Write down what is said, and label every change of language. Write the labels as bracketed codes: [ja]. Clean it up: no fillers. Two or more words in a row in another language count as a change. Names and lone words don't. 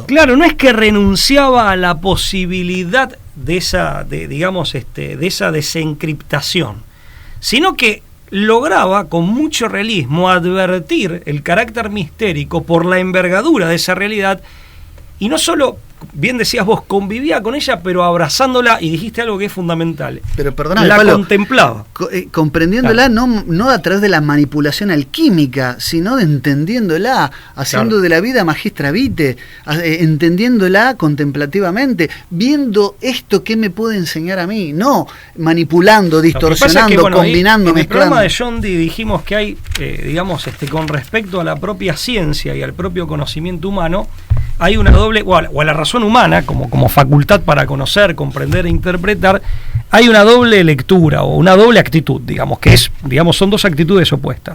[es] Claro, no es que renunciaba a la posibilidad de esa desencriptación, sino que lograba con mucho realismo advertir el carácter mistérico por la envergadura de esa realidad, y no solo, bien decías vos, convivía con ella, pero abrazándola, y dijiste algo que es fundamental. Pero perdóname, la Pablo, contemplaba. Comprendiéndola, claro. no a través de la manipulación alquímica, sino de entendiéndola, haciendo claro. de la vida [la] magistra vitae, [es] entendiéndola contemplativamente, viendo esto que me puede enseñar a mí, no manipulando, distorsionando, combinando, en el mezclando. programa de John Dee dijimos que hay, con respecto a la propia ciencia y al propio conocimiento humano, hay una doble, o a la razón humana, como facultad para conocer, comprender e interpretar, hay una doble lectura o una doble actitud, son dos actitudes opuestas.